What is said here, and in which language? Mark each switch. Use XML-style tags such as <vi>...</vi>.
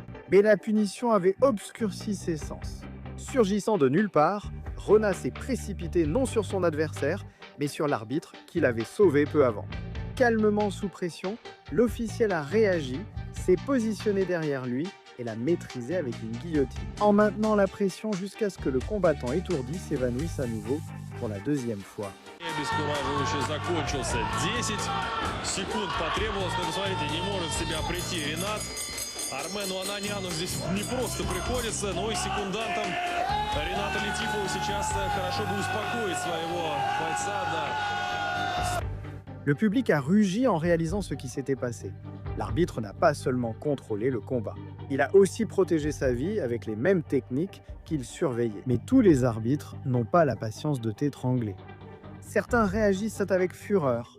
<fr>Mais la punition avait obscurci ses sens. Surgissant de nulle part, Rona s'est précipité non sur son adversaire, mais sur l'arbitre qui l'avait sauvé peu avant. Calmement sous pression, l'officiel a réagi, s'est positionné derrière lui et l'a maîtrisé avec une guillotine, en maintenant la pression jusqu'à ce que le combattant étourdi s'évanouisse à nouveau pour la deuxième fois.</fr> <ru>Обескураживающе закончился. 10 секунд потребовалось, но посмотрите, не может себя прийти Ренат. Армену Ананяну здесь не просто приходится, но и секундантом Рената Лятифова сейчас хорошо бы успокоить своего бойца. Да.</ru> <fr>Le public a rugi en réalisant ce qui s'était passé. L'arbitre n'a pas seulement contrôlé le combat. Il a aussi protégé sa vie avec les mêmes techniques qu'il surveillait. Mais tous les arbitres n'ont pas la patience de t'étrangler. Certains réagissent avec fureur.</fr>